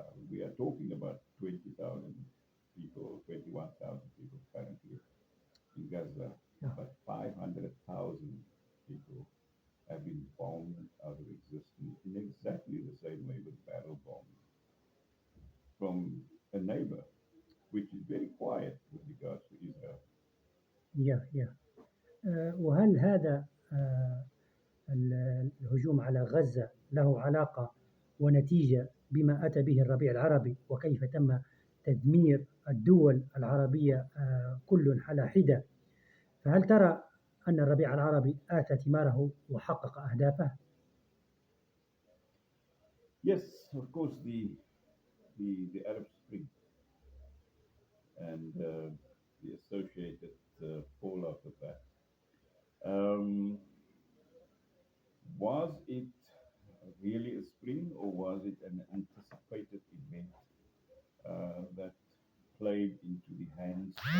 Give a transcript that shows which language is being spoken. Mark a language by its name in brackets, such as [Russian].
[English] We are talking about 20,000 people, 21,000 people currently in Gaza, Yeah. but 500,000 people have been bombed out of existence in exactly the same way with barrel bombs from a neighbor, which is very quiet with regards to Israel. Yeah. [Arabic] وهل هذا الهجوم على غزة له علاقة ونتيجة بما أتى به الربيع العربي وكيف تم تدمير الدول العربية كل على حدة؟ فهل ترى أن الربيع العربي آتى ثماره وحقق أهدافه؟ [English] Yes, of course, the Arab Spring and the associated fallout of that. Um, was it really a spring or was it an anticipated event that played into the hands